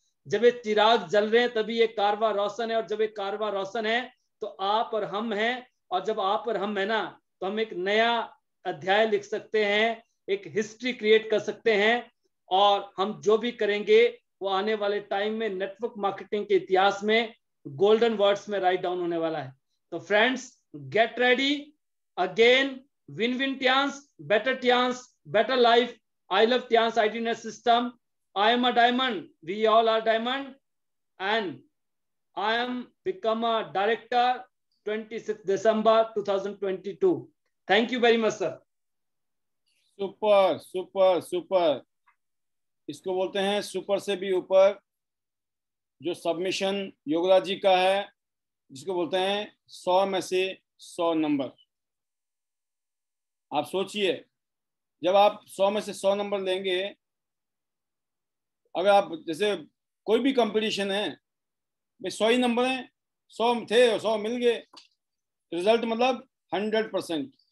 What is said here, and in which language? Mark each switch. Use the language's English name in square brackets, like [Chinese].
[Hindi] जब ये चिराग जल रहे हैं तभी ये कारवां रोशन है, और जब ये कारवां रोशन है तो आप और हम हैं, और जब आप और हम है ना, तो हम एक नया अध्याय लिख सकते हैं, एक हिस्ट्री क्रिएट कर सकते हैं, और हम जो भी करेंगे वो आने वाले टाइम में नेटवर्क मार्केटिंग के इतिहास में गोल्डन वर्ड्स में राइट डाउन होने वाला है। [English] तो friends, get ready again, win win Tiens, better life, I love Tians IT system, I am a diamond, we all are diamond, and I am become a director 26 December 2022. Thank you very much sir. [Hindi] Super super super, इसको बोलते हैं super से भी ऊपर। जो submission Yograj जी का है, जिसको बोलते हैं 100 में से 100 नंबर। आप सोचिए, जब आप 100 में से 100 नंबर लेंगे, अगर आप जैसे कोई भी कंपटीशन है भाई, 100 ही नंबर हैं, 100 थे और 100 मिल गए, रिजल्ट मतलब 100%।